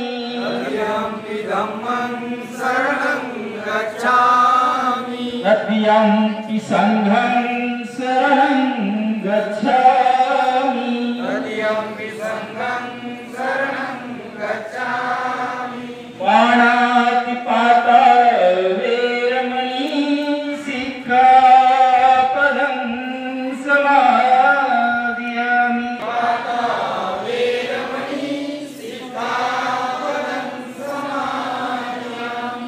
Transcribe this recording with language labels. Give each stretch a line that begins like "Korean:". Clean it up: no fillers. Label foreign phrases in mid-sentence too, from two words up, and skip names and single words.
Pali: तृतीयंपि धम्मं शरणं गच्छामि। तृतीयंपि संघं शरणं गच्छामि तृतीयंपि संघं शरणं गच्छामि। पाणातिपाता वेरमणि सिक्खापदं समादयामि। पाता वेरमणि सिक्खापदं समादयामि।